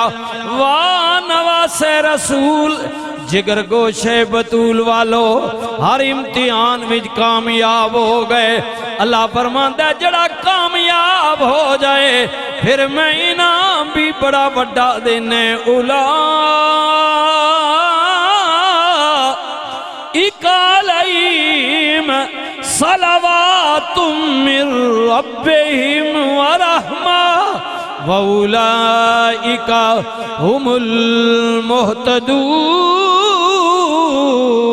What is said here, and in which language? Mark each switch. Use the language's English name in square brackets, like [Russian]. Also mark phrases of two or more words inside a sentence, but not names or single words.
[Punjabi] واہ نواسے رسول جگر گوشے بتول والو، ہر امتحان وچ کامیاب ہو گئے. اللہ فرماندا جیہڑا کامیاب ہو جائے فیر میں انعام بھی بڑا بڑا دینے. [Arabic] أولئك صلوات من ربهم ورحمة وأولئك هم المهتدون.